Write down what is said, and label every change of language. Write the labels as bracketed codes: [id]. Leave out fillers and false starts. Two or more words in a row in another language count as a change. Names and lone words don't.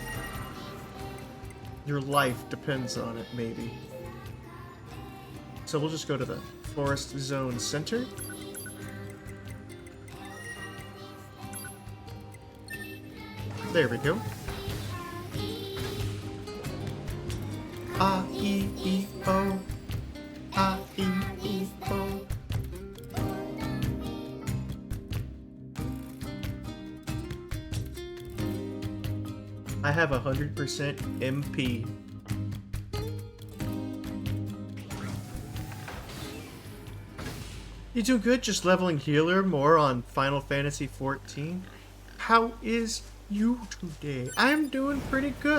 [en] Your life depends on it, maybe. So we'll just go to the forest zone center. There we go. A-E-E-O. A-E-E-O. I have 100% MP. You doing good? Just leveling healer more on Final Fantasy XIV. How is you today? I'm doing pretty good.